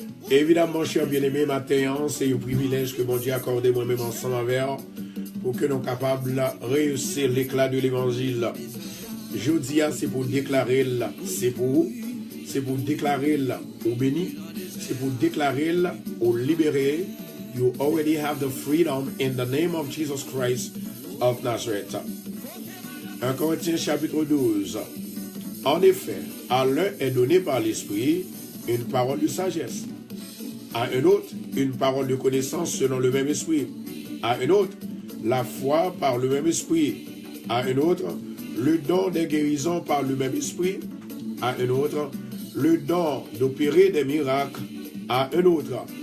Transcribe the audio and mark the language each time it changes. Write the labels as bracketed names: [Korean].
[French] Évidemment, cher bien-aimé, matin, c'est un privilège que mon Dieu a accordé moi-même ensemble avec pour que nous soyons capables de réussir l'éclat de l'évangile. Je dis, c'est pour déclarer, c'est pour déclarer au béni, c'est pour déclarer au libéré. [English] You already have the freedom in the name of Jesus Christ of Nazareth. [French] 1 Corinthiens chapitre 12. En effet, à l'un est donné par l'Esprit une parole de sagesse, à un autre une parole de connaissance selon le même esprit, à un autre la foi par le même esprit, à un autre le don des guérisons par le même esprit, à un autre le don d'opérer des miracles, à un autre